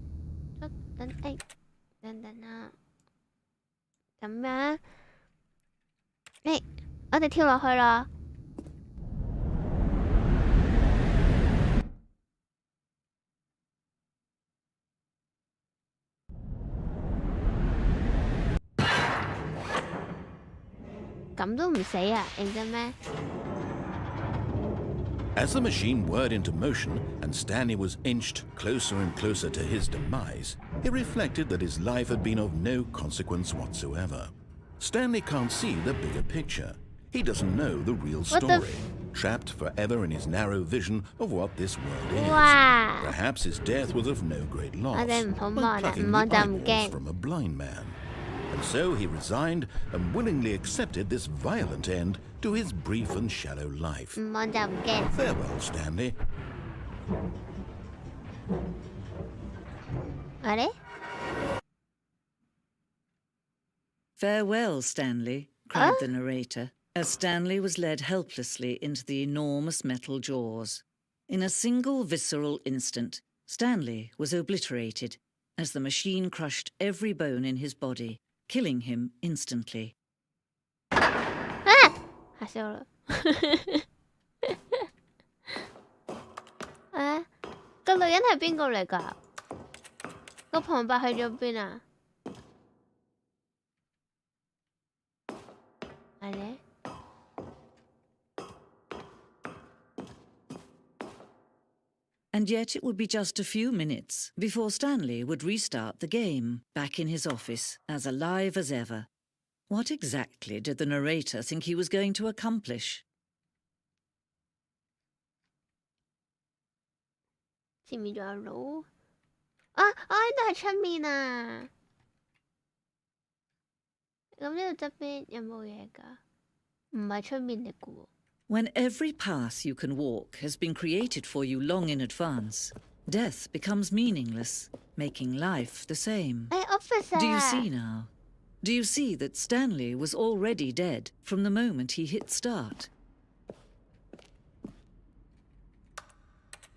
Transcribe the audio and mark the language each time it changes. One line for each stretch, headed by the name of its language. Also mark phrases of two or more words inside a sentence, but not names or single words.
Cantonese: 等啊，咁樣，我哋跳落去咯。咁都唔死啊？認真咩？
English: As the machine whirred into motion and Stanley was inched closer and closer to his demise, he reflected that his life had been of no consequence whatsoever. Stanley can't see the bigger picture. He doesn't know the real story, trapped forever in his narrow vision of what this world is. Wow. Perhaps his death was of no great loss, like plucking the eyeballs from a blind man. And so he resigned and willingly accepted this violent end to his brief and shallow life.
Cantonese: 唔望就唔驚。
English: Farewell, Stanley.
Cantonese: 啊咧？
English: Farewell, Stanley, cried the narrator, as Stanley was led helplessly into the enormous metal jaws. In a single visceral instant, Stanley was obliterated as the machine crushed every bone in his body, killing him instantly.
Cantonese: 嚇死我啦！啊，個女人係邊個嚟㗎？個旁白去咗邊啊？係咧？
English: And yet it would be just a few minutes before Stanley would restart the game, back in his office, as alive as ever. What exactly did the narrator think he was going to accomplish?
Cantonese: 前面仲有路啊！呢度係出面啊！咁呢度側邊有冇嘢㗎？唔係出面嚟㗎喎。
English: When every path you can walk has been created for you long in advance, death becomes meaningless, making life the same. Officer! Do you see now? Do you see that Stanley was already dead from the moment he hit start?